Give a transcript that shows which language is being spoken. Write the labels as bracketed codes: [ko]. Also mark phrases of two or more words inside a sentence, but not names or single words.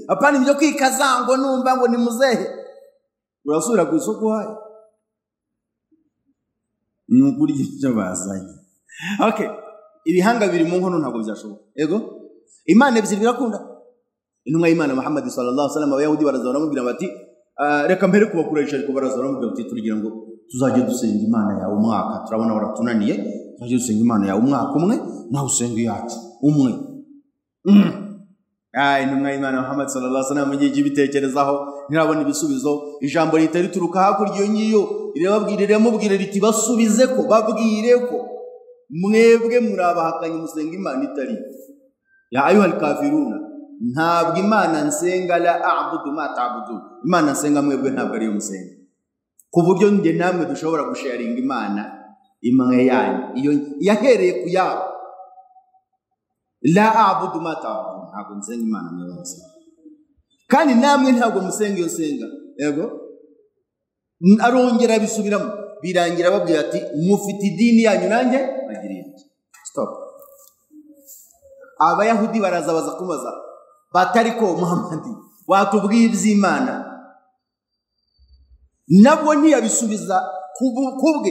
[rw] Apana ibyo kwikaza ngo numva ngo ni muzehe. Urasubira ku isoko haye. Nukuri icyo bazanye. Okay. Ibihanga biri mu nkono ntabwo byashoboka. Yego. Imana ebyiri birakunda. Intumwa y'Imana Muhamad [ar] صلى الله عليه وسلم [rw] abayahudi baraza baramubwira bati reka mbere kubakuresha ariko baraza baramubwira bati tugira ngo tuzajye dusenga Imana yawe umwaka, turabona waratunaniye, tuzajye dusenga Imana yawe umwaka umwe, naho usenga yacu umwe. Intumwa y'Imana Muhamad [ar] صلى الله عليه وسلم [rw] mugiye ibitekerezaho ntirabona ibisubizo. Ijambo rita rituruka hakurya iyo ngiyo rirababwirira riti basubize ko, babwire ko mwebwe murabahakanye musenga Imana itari. [ar] يا أيها الكافرون, [rw] ntabwo Imana nsenga [ar] لا أعبد ما تعبدون. [rw] Imana nsenga mwebwe ntabwo ari yo musenga. Ku buryo nge namwe dushobora gusharinga Imana imwe yanyu iyo yahereye ku yabo. [ar] لا أعبد ما تعبدون, [rw] ntabwo nsenga Imana mwese. Kandi namwe ntabwo musenga iyo senga. Yego. Arongera bisubiramo, birangira babwira ati mufite idini yanyu nanjye bagiriye. Stop. abayahudi baraza baza kumubaza batari ko Muhamad watubwiye iby'Imana, nabwo ntiyabisubiza kubwe.